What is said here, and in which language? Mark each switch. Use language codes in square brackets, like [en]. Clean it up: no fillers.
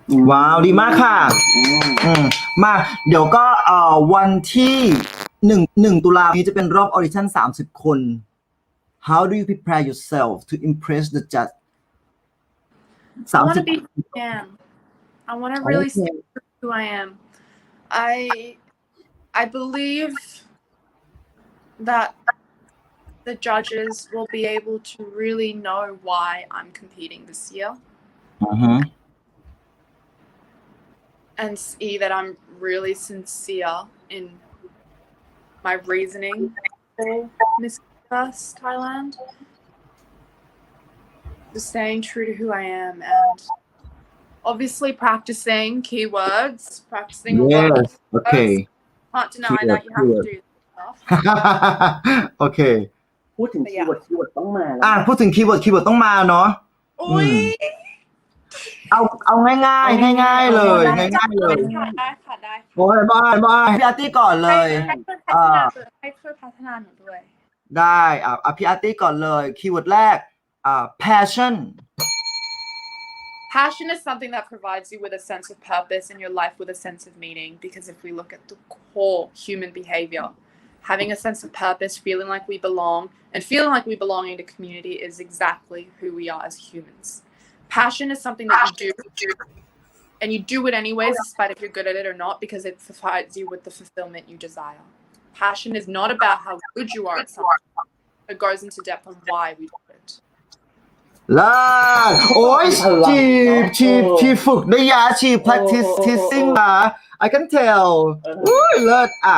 [th] ว้าวดีมากค่ะมาเดี๋ยวก็วันที่1 ตุลาคมนี้จะเป็นรอบออดิชั่น30 คน [en] How do you prepare yourself to impress the judge? I want to be who I am. I want to really see who I am. I believe that the judges will be able to really know why I'm competing this year. And see that I'm really sincere in my reasoning for Miss Universe Thailand. Just staying true to who I am and obviously practicing keywords, practicing a lot of keywords. Okay. Can't deny that you have to do stuff. Okay. [th] พูดถึงคีย์เวิร์ดต้องมาแล้ว พูดถึงคีย์เวิร์ดต้องมาเนาะ อุ้ย เอาง่ายๆเลยง่ายๆเลย ได้ค่ะได้ค่ะ โอ้ยบายพี่อาร์ตี้ก่อนเลย ให้ช่วยพัฒนาหนูด้วย ได้พี่อาร์ตี้ก่อนเลยคีย์เวิร์ดแรกpassion [en] Passion is something that provides you with a sense of purpose in your life, with a sense of meaning, because if we look at the core human behavior, having a sense of purpose, feeling like we belong, and feeling like we belong in a community is exactly who we are as humans. Passion is something that you do, and you do it anyways, despite if you're good at it or not, because it provides you with the fulfillment you desire. Passion is not about how good you are at something. It goes into depth on why we do it. [th] ลาดโอ้ยชีฝึกได้ยาชี practicing มา [en] I can tell [th] อุ้ยเลิศ